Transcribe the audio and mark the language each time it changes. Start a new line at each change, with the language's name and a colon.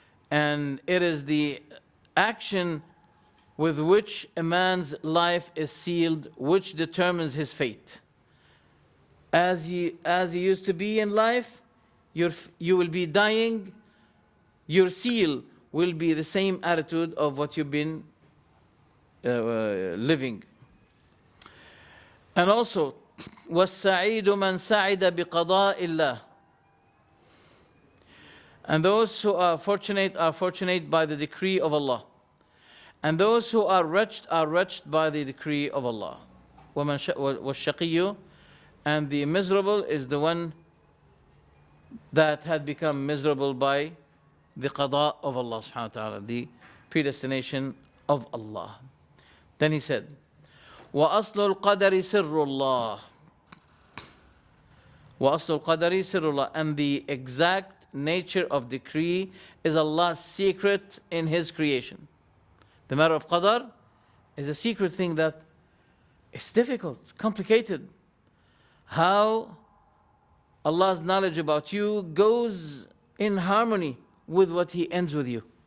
English: And it is the action with which a man's life is sealed, which determines his fate. As he used to be in life, you will be dying. Your seal will be the same attitude of what you've been living. And also,
Arabic: وَالسَّعِيدُ مَنْ سَعِدَ بِقَضَاءِ اللَّهِ.
English: And those who are fortunate by the decree of Allah. And those who are wretched by the decree of Allah.
Arabic: وَالشَّقِيُّ.
English: And the miserable is the one that had become miserable by the qada of Allah subhanahu wa ta'ala, the predestination of Allah. Then he said,
Arabic: وَأَصْلُ الْقَدَرِ سِرُّ اللَّهِ. وَأَصْلُ الْقَدَرِ سِرُّ اللَّهِ.
English: And the exact nature of decree is Allah's secret in His creation. The matter of qadar is a secret thing that is difficult, complicated. How Allah's knowledge about you goes in harmony with what He ends with you.